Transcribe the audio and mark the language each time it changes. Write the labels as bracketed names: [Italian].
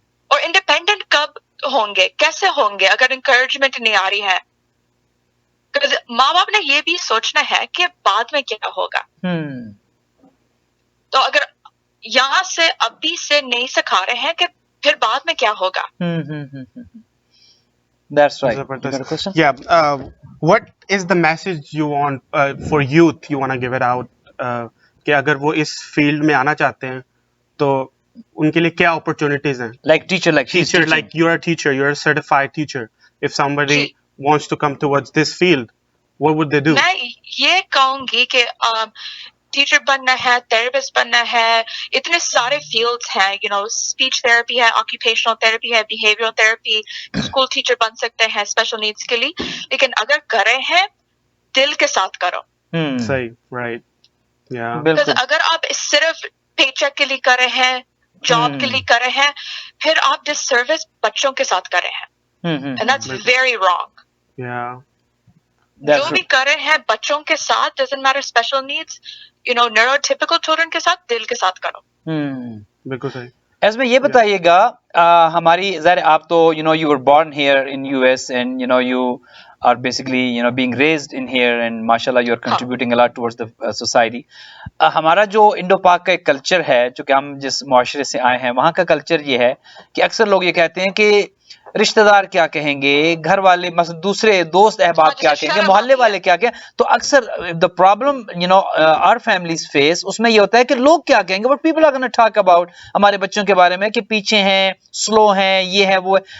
[Hindi] और इंडिपेंडेंट कब होंगे, कैसे होंगे अगर इंकरेजमेंट नहीं आ रही है? माँ बाप ने ये भी सोचना है कि बाद में क्या होगा। तो अगर यहाँ से अभी से नहीं सिखा रहे हैं कि फिर बाद में क्या होगा। [English] That's right. You got a question? Yeah. What is the message you want for youth? You want to give it out? [Hindi] कि अगर वो इस फील्ड में आना चाहते हैं तो उनके लिए क्या opportunities हैं? [English] Like teacher, like you're a teacher, you're a certified teacher. If somebody wants to come towards this field, what would they do? [Hindi] मैं ये कहूँगी कि टीचर बनना है, थेरेपिस्ट बनना है, इतने सारे फील्ड्स हैं, स्पीच थेरेपी है, ऑक्यूपेशनल थेरेपी है, बिहेवियरल थेरेपी, स्कूल टीचर बन सकते हैं स्पेशल नीड्स के लिए। लेकिन अगर कर रहे हैं दिल के साथ करो। सही, राइट, या। अगर आप सिर्फ पेचेक के लिए कर रहे हैं, जॉब के लिए कर रहे हैं, फिर आप डिससर्विस बच्चों के साथ कर रहे हैं, [English] And that's very wrong. [Hindi] जो भी कर रहे हैं बच्चों के साथ, [English] doesn't matter [Hindi] special needs, neurotypical children के साथ, दिल के साथ करो। बिल्कुल सही। इसमें ये बताइएगा, हमारी ज़ाहिर आप तो [English] you were born here in US and you are basically being raised in here and mashallah you are contributing a lot towards the society। [Hindi] हमारा जो इंडो पाक का एक कल्चर है, जो कि हम जिस मुआशरे से आए हैं, वहाँ का कल्चर ये है कि अक्सर लोग ये कहते हैं कि रिश्तेदार क्या कहेंगे, घर वाले मतलब दूसरे दोस्त अहबाब क्या कहेंगे, मोहल्ले वाले क्या कहेंगे। तो अक्सर [English] the problem our families face, [Hindi] उसमें ये होता है कि लोग क्या कहेंगे, [English] but people are gonna talk about [Hindi] हमारे बच्चों के बारे में कि पीछे हैं, स्लो हैं, ये है वो है।